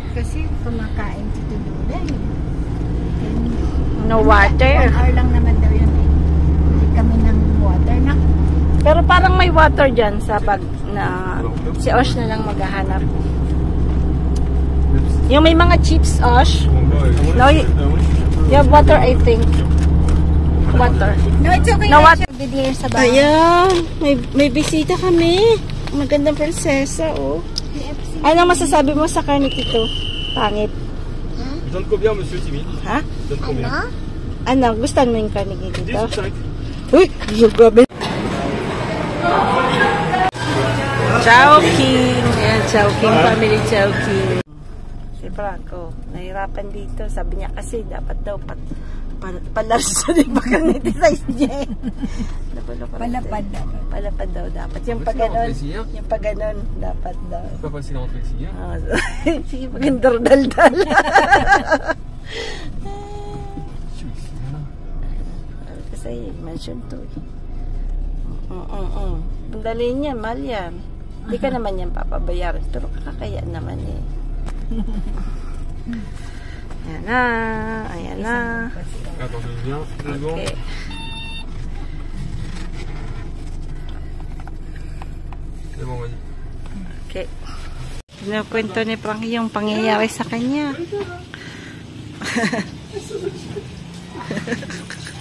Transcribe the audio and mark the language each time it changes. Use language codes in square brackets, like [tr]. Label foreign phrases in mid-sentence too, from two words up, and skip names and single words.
[tl] Kasi kumakain si Tudula eh. [en] No water. [tl] 1 hour lang naman daw yun eh. Bili kami ng water na. Pero parang may water dyan sa pag na si Osh na lang maghahanap. Yung may mga chips, Osh. [en] No, you have water, I think. Water. No, it's okay. No, what? [tl] Bibili sa bahay. Ayan, may bisita kami. Magandang prinsesa, oh. Ano masasabi mo sa karne ito? Pangit. [fr] Donne combien, monsieur Timmy? [tl] Ha? [fr] Donne combien? [tl] Ano? Gustuhan mo yung karne dito? [fr] 10 ou 5? [tl] Uy! Grabe! Chowking! Ayan, Chowking. Family Chowking. Si Franco, nahirapan dito. Sabi niya kasi dapat daw palarso din ba ganito size niya. Palapad dapat. Palapad daw dapat. Yung pag ganon, yung pag ganon, dapat daw. [fr] Pas facile à rentrer ici, hein? [tl] Sige, magandang daldal. Kasi mention to. Ang dali niyan, mahal yan. Hindi ka naman yan papabayaran. Pero kakakaya naman eh. Ayan na. Ayan na. [fr] Attends, je viens. 2 secondes. Okay. C'est bon, vas-y. Okay. [tl] Kinukwento ni Frankie yung pangyayari sa kanya.